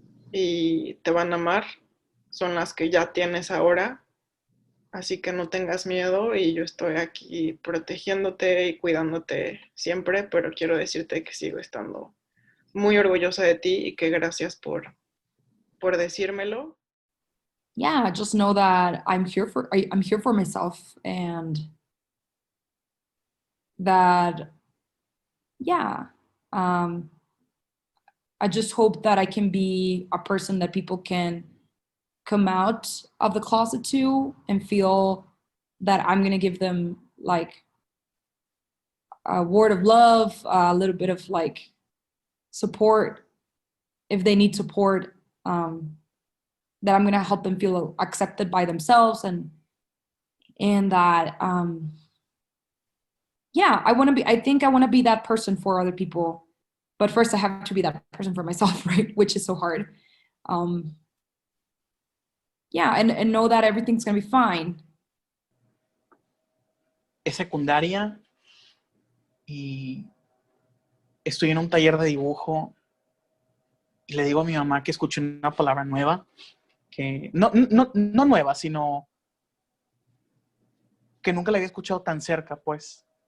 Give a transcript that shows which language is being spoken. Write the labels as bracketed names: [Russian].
[Spanish] y te van a amar son las que ya tienes ahora, así que no tengas miedo y yo estoy aquí protegiéndote y cuidándote siempre, pero quiero decirte que sigo estando muy orgullosa de ti y que gracias por decírmelo. [English] Yeah, just know that I'm here for myself, and that, yeah, um, I just hope that I can be a person that people can come out of the closet to and feel that I'm going to give them like a word of love, a little bit of like support if they need support, that I'm going to help them feel accepted by themselves, and that yeah, I think I want to be that person for other people, but first I have to be that person for myself, right? Which is so hard. Yeah, and know that everything's going to be fine. [Spanish] Es secundaria y estoy en un taller de dibujo y le digo a mi mamá que escuché una palabra nueva, que no nueva, sino que nunca la había escuchado tan cerca, pues.